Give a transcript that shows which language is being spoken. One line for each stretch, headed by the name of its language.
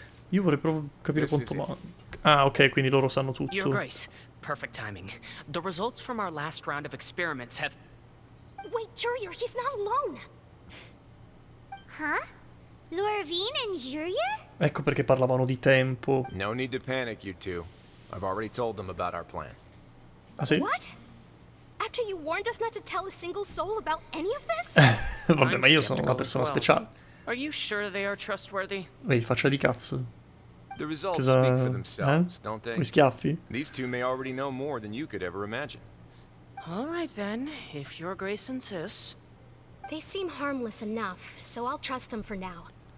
Italian: Io vorrei proprio capire quanto manca. Ah, ok, quindi loro sanno tutto.
English: Your Grace, perfect timing. The results from our last round of experiments have... Wait, Jurier, he's not alone. Huh? Lorvine and Jurier?
Italian: Ecco perché parlavano di tempo.
English: No need to panic, you two. I've already told them about our plan.
Italian: Ah, sì?
English: What? After you warned us not to tell a single soul about any of this?
Italian: Vabbè, ma io sono una persona speciale.
English: Are you sure they are trustworthy?
Italian: Ehi, faccia di cazzo.
English: The results
Italian: Cosa...
English: speak for themselves, don't they?
Italian: Come schiaffi?
English: These two may already know more than you could ever imagine. All right then, if Your Grace insists. They seem harmless enough, so I'll trust them for now.